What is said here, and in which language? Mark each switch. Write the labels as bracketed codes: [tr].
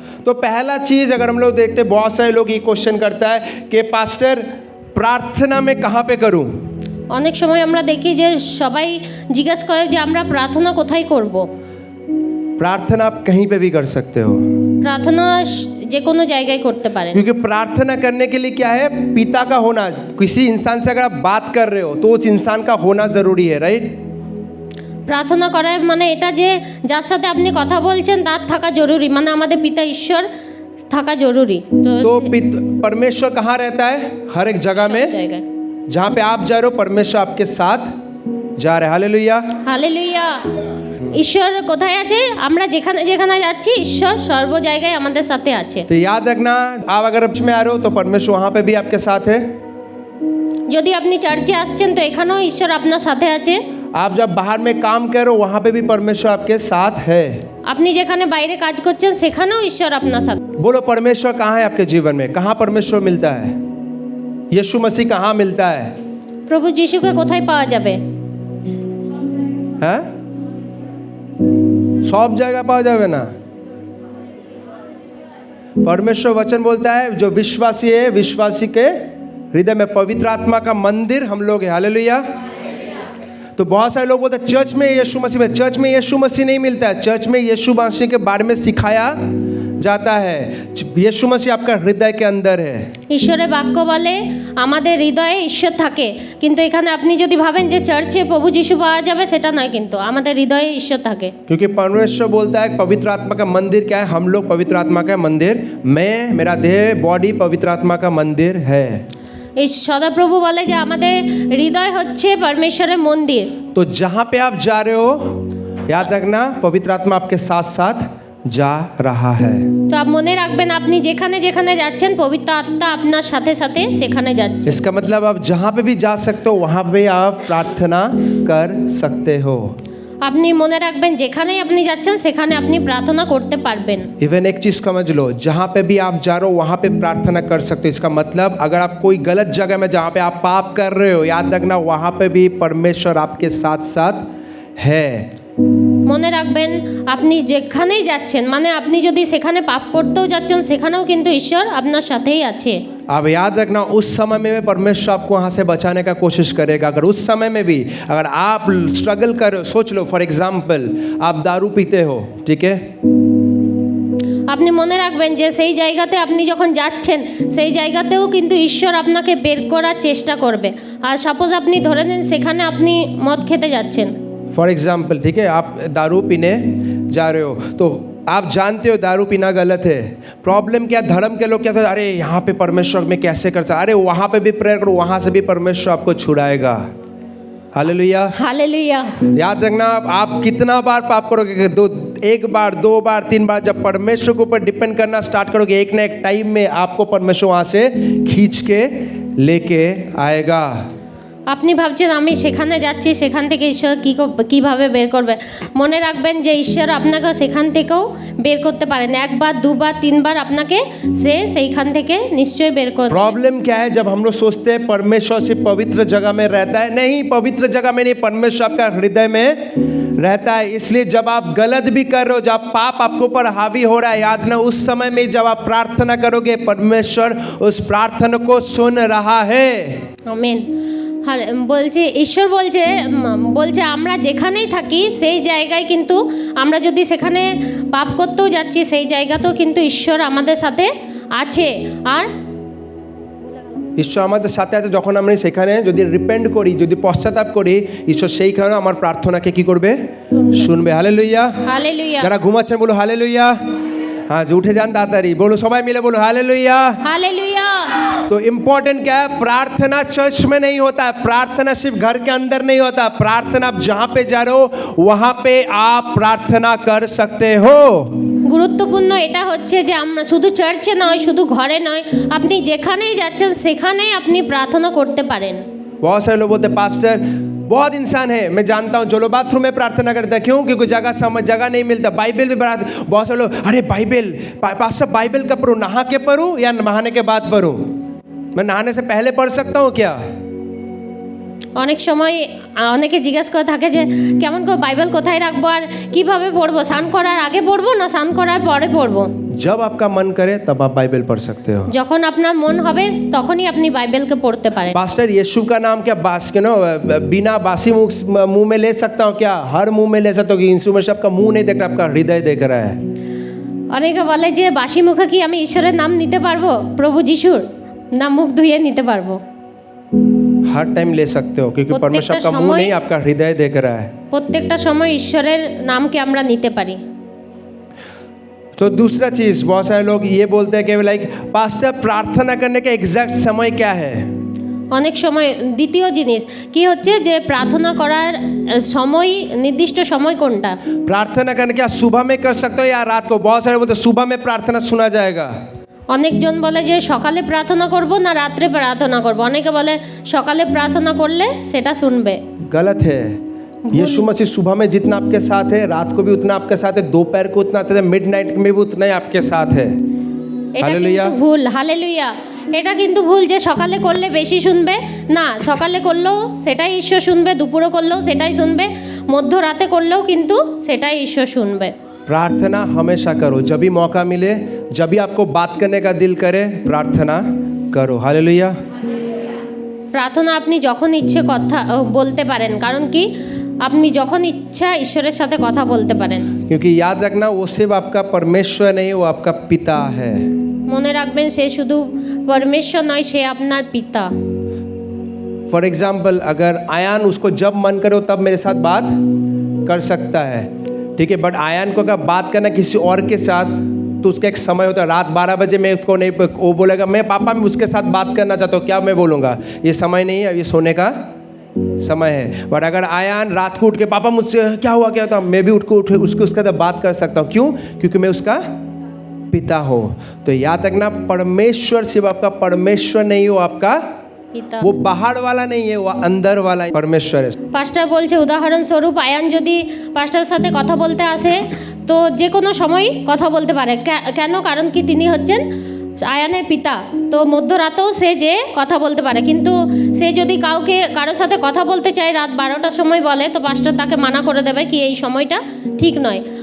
[hi] तो पहला चीज़ अगर हम लोग देखते, बहुत सारे लोग ये क्वेश्चन करता है कि पास्टर प्रार्थना में कहाँ पे करूँ। [bn] অনেক সময় আমরা দেখি যে সবাই জিজ্ঞেস করে যে আমরা প্রার্থনা কোথায় করব। [hi] प्रार्थना आप कहीं पे भी कर सकते हो, [bn] প্রার্থনা যে কোনো জায়গায় করতে পারেন, [hi] क्योंकि प्रार्थना करने के लिए क्या है, पिता का होना। किसी इंसान से अगर आप बात कर रहे हो तो उस इंसान का होना ज़रूरी है, राइट। [bn] প্রার্থনা করার মানে এটা যে যার সাথে আপনি কথা বলছেন তার থাকা জরুরি, মানে আমাদের পিতা ঈশ্বর থাকা জরুরি। [hi] तो परमेश्वर कहाँ रहता है? हर एक जगह में। [bn] জায়গায় [hi] जहाँ पे आप जा रहे हो परमेश्वर आपके साथ जा रहे हैं। हालेलुया। [bn] হালেলুয়া। ঈশ্বর কোথায় আছে? আমরা যেখানে যেখানে যাচ্ছি ঈশ্বর সর্ব জায়গায় আমাদের সাথে আছে। [hi] तो याद रखना, आप अगर चर्च में आ रहे हो तो परमेश्वर वहाँ पे भी आपके साथ है। [bn] যদি আপনি চার্চে আসছেন তো এখানেও ঈশ্বর আপনার সাথে আছে। [hi] आप जब बाहर में काम कर रहे हो वहाँ पे भी परमेश्वर आपके साथ है। [bn] আপনি যেখানে বাইরে কাজ করছেন সেখানেও ঈশ্বর আপনার সাথে। [hi] बोलो परमेश्वर कहाँ है आपके जीवन में? कहाँ परमेश्वर मिलता है? यीशु मसीह कहाँ मिलता है? [bn] প্রভু যিশুকে কোথায় পাওয়া যাবে? [hi] हैं? सब जगह पाया जावे ना। परमेश्वर वचन बोलता है जो विश्वासी है विश्वासी के हृदय में पवित्र आत्मा का मंदिर हम लोग है। हालेलुया। तो बहुत सारे लोग बोलते हैं चर्च में यीशु मसीह में, चर्च में यीशु मसीह नहीं मिलता है। चर्च में यीशु मसीह के बारे में सिखाया जाता है। यीशु मसीह आपका हृदय के अंदर है। [bn] ঈশ্বরের বাক্য বলে আমাদের হৃদয়ে ঈশ্বর থাকে, কিন্তু এখানে আপনি যদি ভাবেন যে চার্চে প্রভু যিশু পাওয়া যাবে সেটা নয়, কিন্তু আমাদের হৃদয়ে ঈশ্বর থাকে। [hi] क्योंकि परमेश्वर बोलता है पवित्र आत्मा का मंदिर क्या है? हम लोग पवित्र आत्मा का मंदिर, मैं मेरा देह बॉडी पवित्र आत्मा का मंदिर है। [bn] এই সদাপ্রভু বলে যে আমাদের হৃদয় হচ্ছে পরমেশ্বরের মন্দির। [hi] तो जहाँ पे आप जा रहे हो याद रखना पवित्र आत्मा आपके साथ साथ जा रहा है। [bn] তো आप মনে রাখবেন আপনি যেখানে যেখানে যাচ্ছেন পবিত্র আত্মা আপনার সাথে সাথে সেখানে যাচ্ছে। [hi] इसका मतलब आप जहाँ पे भी जा सकते हो वहाँ पे आप प्रार्थना कर सकते हो। [bn] আপনি মনে রাখবেন যেখানেই আপনি যাচ্ছেন সেখানে আপনি প্রার্থনা করতে পারবেন। [hi] इवन एक चीज़ समझ लो, जहाँ पे भी आप जा रहे हो वहाँ पे प्रार्थना कर सकते हो। इसका मतलब अगर आप कोई गलत जगह में जहाँ पे आप पाप कर रहे हो, याद रखना वहाँ पे भी परमेश्वर आपके साथ साथ है। [bn] মনে রাখবেন আপনি যেখানেই যাচ্ছেন, মানে আপনি যদি সেখানে পাপ করতেও যাচ্ছেন সেখানেও কিন্তু ঈশ্বর আপনার সাথেই আছে। [hi] अब याद रखना उस समय में परमेश्वर आपको वहाँ से बचाने का कोशिश करेगा। अगर उस समय में भी अगर आप स्ट्रगल कर रहे हो, सोच लो फॉर एग्जाम्पल आप दारू पीते हो, ठीक है। [bn] আপনি মনে রাখবেন যে সেই জায়গাতে আপনি যখন যাচ্ছেন সেই জায়গাতেও কিন্তু ঈশ্বর আপনাকে বের করার চেষ্টা করবে। আর সাপোজ আপনি ধরে নেন সেখানে আপনি মদ খেতে যাচ্ছেন, [hi] फॉर एग्जाम्पल, ठीक है, आप दारू पीने जा रहे हो तो आप जानते हो दारू पीना गलत है। प्रॉब्लम क्या, धर्म के लोग क्या कहते हैं, अरे यहाँ पे परमेश्वर में कैसे कर सकते, अरे वहाँ पे भी प्रेयर करो, वहाँ से भी परमेश्वर आपको छुड़ाएगा। हालेलुया। हालेलुया। याद रखना आप कितना बार पाप करोगे, एक बार, दो बार, तीन बार, जब परमेश्वर के ऊपर डिपेंड करना स्टार्ट करोगे एक ना एक टाइम में आपको परमेश्वर वहाँ से खींच के लेके आएगा। [bn] আপনি ভাবছেন আমি সেখানে যাচ্ছি, সেখান থেকে ঈশ্বর কীভাবে বের করবে। মনে রাখবেন যে ঈশ্বর আপনাকে সেখান থেকেও বের করতে পারেন। একবার, দুবার, তিনবার আপনাকে সেইখান থেকে নিশ্চয়ই বের করবে। [hi] प्रॉब्लम क्या है, जब हम लोग सोचते हैं परमेश्वर सिर्फ पवित्र जगह में रहता है, नहीं, पवित्र जगह में नहीं, परमेश्वर आपका हृदय में रहता है। इसलिए जब आप गलत भी कर रहे हो, जब पाप आपके ऊपर हावी हो रहा है, याद ना उस समय में जब आप प्रार्थना करोगे परमेश्वर उस प्रार्थना को सुन रहा है। [bn] আমেন। বলছে ঈশ্বর বলছে আমরা যেখানেই থাকি সেই জায়গায় কিন্তু আমরা যদি সেখানে পাপ করতেও যাচ্ছি সেই জায়গাতেও কিন্তু ঈশ্বর আমাদের সাথে আছে। আর ঈশ্বর আমাদের সাথে আছে যখন আমরা সেখানে যদি রিপেন্ট করি, যদি পশ্চাতাপ করি, ঈশ্বর সেইখানে আমার প্রার্থনাকে কি করবে? শুনবে। হালেলুয়া। হালেলুয়া। যারা ঘুমাচ্ছেন বলো হালেলুয়া। [hi] हाँ जो उठे जान तातारी बोलो, सबाई मिले बोलो हालेलुया। हालेलुया। तो इम्पोर्टेंट क्या है, प्रार्थना चर्च में नहीं होता है, प्रार्थना सिर्फ घर के अंदर नहीं होता, प्रार्थना आप जहाँ पे जा रहे हो वहाँ पे आप प्रार्थना कर सकते हो। [bn] গুরুত্বপূর্ণ এটা হচ্ছে যে আমরা শুধু চার্চে নয়, শুধু ঘরে নয়, আপনি যেখানেই যাচ্ছেন সেখানেই আপনি প্রার্থনা করতে পারেন। [hi] बहुत सारे लोग बोलते पास्टर बहुत इंसान है, मैं जानता हूँ, जो लोग बाथरूम में प्रार्थना करते हैं, क्यों? क्योंकि जगह नहीं मिलता। बाइबल भी बहुत से लोग, अरे बाइबल पास्टर बाइबल कब पढ़ूँ, नहा के पढ़ूँ या नहाने के बाद पढ़ूँ? मैं नहाने से पहले पढ़ सकता हूँ क्या? [bn] অনেক সময় অনেকে জিজ্ঞাসা করে থাকে যে কেমন করে বাইবেল কোথায় রাখবো আর কিভাবে পড়বো, স্নান করার আগে পড়বো না স্নান করার পরে পড়বো? [hi] जब आपका मन करे तब आप बाइबल पढ़ सकते हो। [bn] যখন আপনার মন হবে তখনই আপনি বাইবেলকে পড়তে পারেন। [hi] पास्टर यीशु का नाम क्या बिना बासी मुंह में ले सकता हूँ क्या? हर मुंह में ले सकता हूँ कि यीशु में आपका मुंह नहीं देख रहा, आपका हृदय देख रहा है। [bn] অনেকে বলে যে বাসি মুখে কি আমি ঈশ্বরের নাম নিতে পারবো? প্রভু যিশুর না মুখ ধুয়ে নিতে পারবো? [hi] हर टाइम ले सकते हो, क्योंकि परमेश्वर आपका मुंह नहीं, आपका हृदय देख रहा है। [bn] প্রত্যেকটা সময় ঈশ্বরের নামকে আমরা নিতে পারি। [hi] तो दूसरा चीज, बहुत सारे लोग ये बोलते हैं कि लाइक पास्टर प्रार्थना करने का एग्जैक्ट समय क्या है? [bn] অনেক সময় দ্বিতীয় জিনিস কি হচ্ছে যে প্রার্থনা করার সময়, নির্দিষ্ট সময় কোনটা? [hi] प्रार्थना करने क्या सुबह में कर सकते हो या रात को? बहुत सारे बोलते सुबह में प्रार्थना सुना जाएगा। [bn] অনেকজন বলে যে সকালে প্রার্থনা করব না রাত্রে প্রার্থনা করব। অনেকে বলে সকালে প্রার্থনা করলে সেটা শুনবে। [hi] गलत है। यीशु मसीह सुबह में जितना आपके साथ है, रात को भी उतना आपके साथ है, दोपहर को उतना है, मिडनाइट में भी उतना ही आपके साथ है। [bn] এটা [hi] हालेलुया। [bn] কিন্তু ভুল। হালেলুয়া। এটা কিন্তু ভুল যে সকালে করলে বেশি শুনবে। না, সকালে করলেও সেটাই ঈশ্বর শুনবে, দুপুরে করলেও সেটাই শুনবে, মধ্যরাতে করলেও কিন্তু সেটাই ঈশ্বর শুনবে। [hi] प्रार्थना हमेशा करो, जब भी मौका मिले, जब भी आपको बात करने का दिल करे, प्रार्थना करो। हालेलुया। [bn] প্রার্থনা আপনি যখন ইচ্ছে কথা বলতে পারেন, কারণ কি আপনি যখন ইচ্ছা ঈশ্বরের সাথে কথা বলতে পারেন। [hi] क्योंकि याद रखना, वो सिर्फ आपका परमेश्वर नहीं, वो आपका पिता है। [bn] মনে রাখবেন সে শুধু পরমেশ্বর নয়, সে আপনার পিতা। [hi] फॉर एग्जाम्पल, अगर आयान उसको जब मन करे तब मेरे साथ बात कर सकता है, ठीक है, बट आयान को अगर बात करना किसी और के साथ तो उसका एक समय होता है। रात 12 बजे मैं उसको नहीं, वो बोलेगा मैं पापा मैं उसके साथ बात करना चाहता हूँ, क्या मैं बोलूँगा? ये समय नहीं है, ये सोने का समय है। बट अगर आयान रात को उठ के पापा मुझसे क्या हुआ क्या होता, मैं भी उठ उसके उसके साथ बात कर सकता हूँ। क्यों? क्योंकि मैं उसका पिता हूँ। तो याद रखना, परमेश्वर सिर्फ आपका परमेश्वर नहीं हो, आपका [bn] পিতা। [hi] वो बाहर वाला नहीं है, वो अंदर वाला परमेश्वर है। [bn] পাস্টার বলছে উদাহরণস্বরূপ আয়ান যদি পাস্টারের সাথে কথা বলতে আসে তো যে কোনো সময় কথা বলতে পারে। কেন? কারণ কি তিনি হচ্ছেন আয়ানের পিতা। তো মধ্যরাতেও সে যে কথা বলতে পারে, কিন্তু সে যদি কারোর সাথে কথা বলতে চায় রাত 12টার সময় বলে, তো পাস্টার তাকে মানা করে দেবে কি এই সময়টা ঠিক নয়।